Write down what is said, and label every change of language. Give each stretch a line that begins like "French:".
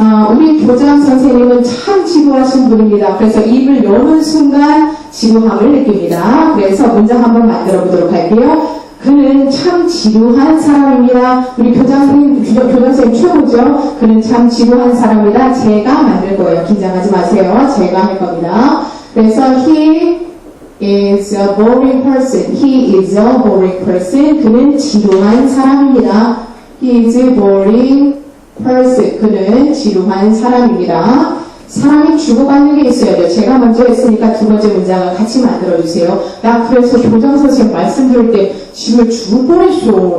Korean: 우리 교장 선생님은 참 지루하신 분입니다. 그래서 입을 여는 순간 지루함을 느낍니다. 그래서 문장 한번 만들어 보도록 할게요. 그는 참 지루한 사람입니다. 우리 교장 선생님 최고죠? 그는 참 지루한 사람이다. 제가 만들 거예요. 긴장하지 마세요. 제가 할 겁니다. 그래서
English: he is a boring person. He is a boring person.
Korean: 그는 지루한 사람입니다.
English: He is a boring person.
Korean: 그는 지루한 사람입니다. 사람이 주고받는 게 있어야죠. 제가 먼저 했으니까 두 번째 문장을 같이 만들어주세요. 나 그래서 교장 선생님 말씀 들을 때 지금 죽을 뻔했어.